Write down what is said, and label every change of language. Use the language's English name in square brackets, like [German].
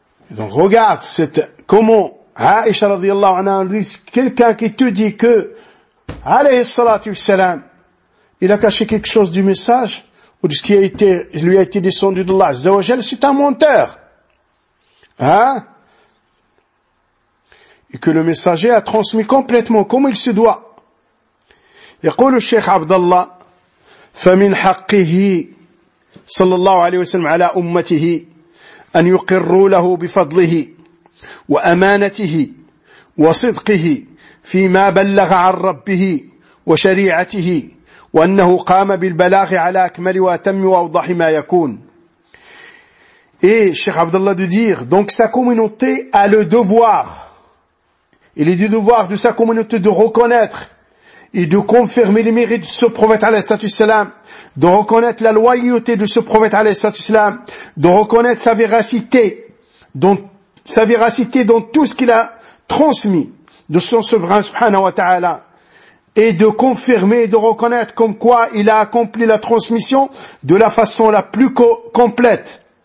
[French] Donc regarde, cette, comment, Aïcha radiallahu anha, quelqu'un qui te dit que, alayhi salatu wassalam, il a caché quelque chose du message, ou de ce qui a été, lui a été descendu de Allah, Zawajal, c'est un menteur. Hein? Et que le messager a transmis complètement comme il se doit. [Arabic] يقول الشيخ عبد الله فمن حقه صلى الله عليه وسلم على أمته أن يقروا له بفضله وأمانته وصدقه فيما بلغ عن ربه وشريعته وأنه قام بالبلاغ على أكمل وأتم وأوضح ما يكون. [French] Et Cheikh Abdallah de dire, donc sa communauté a le devoir, il est du devoir de sa communauté de reconnaître et de confirmer les mérites de ce prophète alayhi salatu wassalam, de reconnaître la loyauté de ce prophète alayhi salatu wassalam, de reconnaître sa véracité dans tout ce qu'il a transmis de son souverain subhanahu wa ta'ala, et de confirmer et de reconnaître comme quoi il a accompli la transmission de la façon la plus complète.